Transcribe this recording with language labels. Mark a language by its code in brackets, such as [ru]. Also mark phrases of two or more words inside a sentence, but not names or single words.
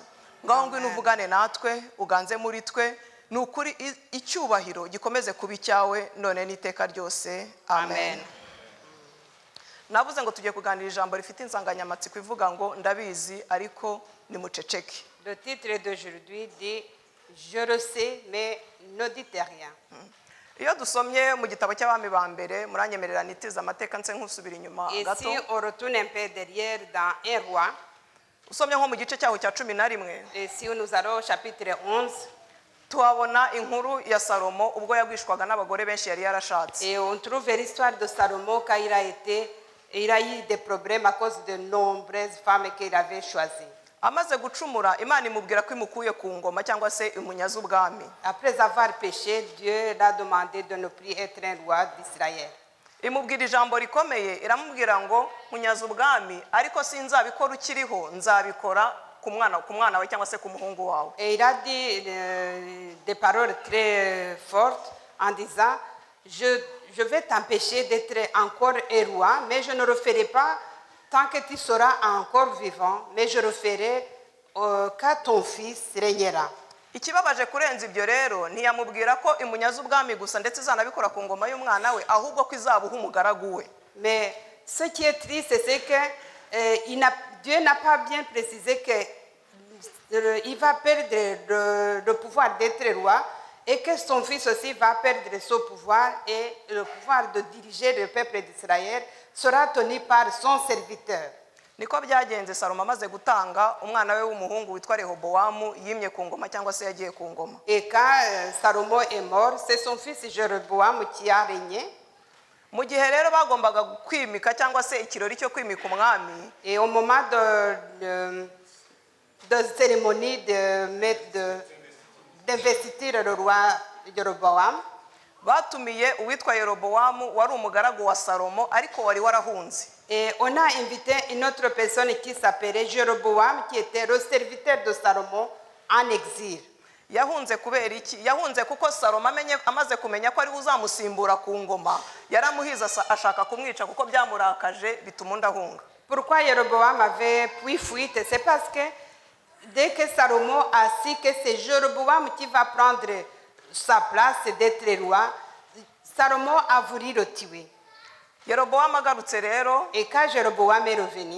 [rw] Ngaho ngwino uvugane natwe, uganze muri twe, nukuri icyubahiro gikomeze kuba icyawe none n'iteka ryose. Amen. Navuze ngo tugiye kuganira ijambo rifite insanganyamatsiko ivuga ngo ndabizi ariko nimuceceke. [fr] Le titre d'aujourd'hui dit je le sais mais ne dites rien. [rw] Iyo dusomye mu gitabo cy'abami ba mbere muranyemerera nitiza amateka nse nk'usubira inyuma [fr] Et [rw] gato. [fr] si on retourne un peu derrière dans un roi, [rw] Usomye nko mu gice cyaho cya 11 [fr] et si nous allons au chapitre 11, [rw] tuhabona inkuru ya Salomo ubwo yagwishwaga n'abagore benshi yari yarashatse. [fr] et on trouve l'histoire de Salomon quand il a eu des problèmes à cause de nombreuses femmes qu'il avait choisies. [rw] Amaze gucumura Imana imubwira ko imukuye ku ngoma cyangwa se imunyaza ubwami. [fr] Après avoir péché, Dieu l'a demandé de ne plus être un roi d'Israël. [rw] Imubwira ijambo rikomeye, iramubwira ngo munyaza ubwami ariko sinzabikora ukiriho, nzabikora ku mwana we cyangwa se ku muhungu wawe. [fr] Et il a dit des paroles très fortes en disant je vais t'empêcher d'être encore un roi, mais je ne le ferai pas tant que tu seras encore vivant, mais je le ferai quand ton fils régnera. [rw] Ikibabaje kurenza ibyo rero ntiyamubwira ko imunyaza ubwami gusa ndetse izanabikora ku ngoma y'umwana we ahubwo ko izabuha umugaragu we. [fr] Mais ce qui est triste, c'est que Dieu n'a pas bien précisé qu'il va perdre le pouvoir d'être roi et que son fils aussi va perdre son pouvoir et le pouvoir de diriger le peuple d'Israël sera tenu par son serviteur. [rw] Niko byagenze Salomo amaze gutanga umwana we w'umuhungu witwa Rehobowamu yimye ku ngoma cyangwa se yagiye ku ngoma. [fr] Et quand Salomon est mort, c'est son fils Jéroboam qui a régné. [rw] Mu gihe rero bagombaga kwimika cyangwa se ikirori cyo kwimika umwami, [fr] Et au moment de cérémonie d'investiture le roi Jéroboam, [rw] batumiye uwitwa Yerobowamu wari umugaragu wa Salomo ariko wari warahunze. [fr] et on a invité une autre personne qui s'appelait Jéroboam, qui était le serviteur de Salomon en exil. [rw] Yahunze kubera iki? Yahunze kuko Salomo amaze kumenya ko ari uzamusimbura ku ngoma, yaramuhiza ashaka kumwica kuko byamurakaje bituma ndahunga. [fr] Pourquoi Jéroboam avait pris fuite? C'est parce que dès que Salomon a su que c'est Jéroboam qui va prendre sa place d'être roi, Salomon a voulu le tuer. [rw] Yerobowamu agarutse rero, [fr] Et quand Jéroboam est revenu,